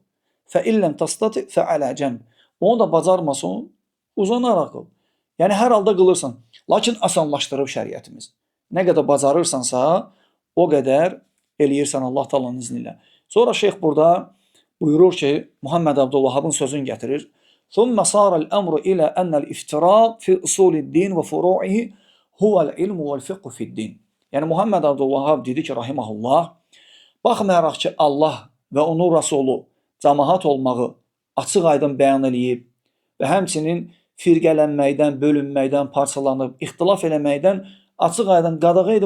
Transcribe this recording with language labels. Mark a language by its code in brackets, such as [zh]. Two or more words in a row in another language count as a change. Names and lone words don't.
[ar] فإن لم تستطع فعلى جنب. [az] Onu da bacarmasın uzanaraq qıl. Yəni hər halda qılırsan. Lakin asanlaşdırıb şəriətimiz. Nə qədər bacarırsansa, o qədər eləyirsən Allah Taala'nın izni ilə. Sonra şeyx burada buyurur ki, Muhammed Abdülvahabın sözünü gətirir. [ar] ثُمَّ صَارَ الْأَمْرُ إِلَى أَنَّ الْإِفْتِرَاقِ فِي أُصُولِ الدِّينِ وَفُرُوعِهِ هُوَ الْعِلْمُ وَالْفِقْهُ فِي الدِّينِ. [az] Yəni Muhammed Abdülvahab dedi ki, rahimehullah, baxmayaraq ki, Allah və onun Rəsulu cəmaət olmağı açıq-aydın bəyan eləyib və həmçinin firqələnməkdən, bölünməkdən, parçalanıb, ixtilaf eləməkdən açıq-aydın qadağa edib.